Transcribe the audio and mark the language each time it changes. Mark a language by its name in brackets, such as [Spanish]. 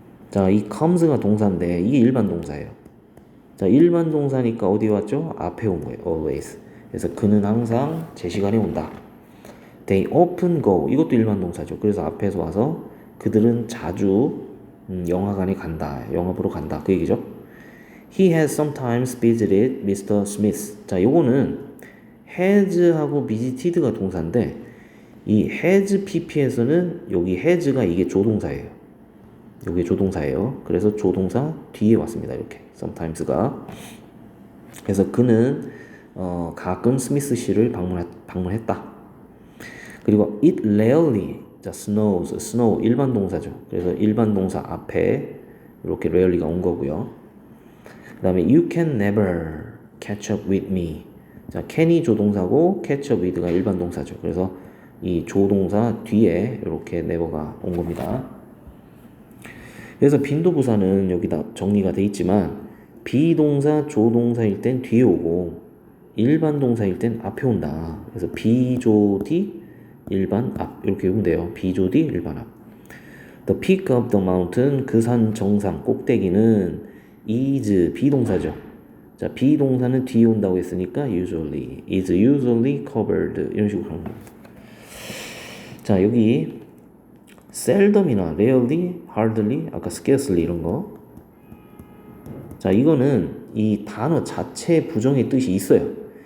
[Korean] 자, 이 comes가 동사인데 이게 일반 동사예요. 자, 일반 동사니까 어디 왔죠? 앞에 온 거예요. always. 그래서 그는 항상 제 시간에 온다. [English] They often go. [Korean] 이것도 일반 동사죠. 그래서 앞에서 와서 그들은 자주 영화관에 간다. 영화 보러 간다. 그 얘기죠. [English] He has sometimes visited Mr. Smith. [Korean] 자, 요거는 has하고 visited가 동사인데 이 has pp에서는 여기 has가 이게 조동사예요. 이게 조동사예요. 그래서 조동사 뒤에 왔습니다. 이렇게 sometimes가. 그래서 그는 가끔 스미스 씨를 방문했다. 그리고 it rarely, 자, snows, snow 일반 동사죠. 그래서 일반 동사 앞에 이렇게 rarely가 온 거고요. 그 다음에 [English] you can never catch up with me. [Korean] 자, can이 조동사고 catch up with가 일반 동사죠. 그래서 이 조동사 뒤에 이렇게 never가 온 겁니다. 그래서 빈도부사는 여기다 정리가 돼 있지만 비동사, 조동사일 땐 뒤에 오고 일반 동사일 땐 앞에 온다. 그래서 비조디 일반 앞 이렇게 외우면 돼요. 비조디 일반 앞. [English] The peak of the mountain [Korean] 그 산 정상 꼭대기는 is 비동사죠. 자, 비동사는 뒤에 온다고 했으니까 [English] usually is usually covered [Korean] 이런 식으로 하는 겁니다. 자, 여기 seldom이나 rarely, hardly, 아까 scarcely 이런 거. 자, 이거는 이 단어 자체 부정의 뜻이 있어요.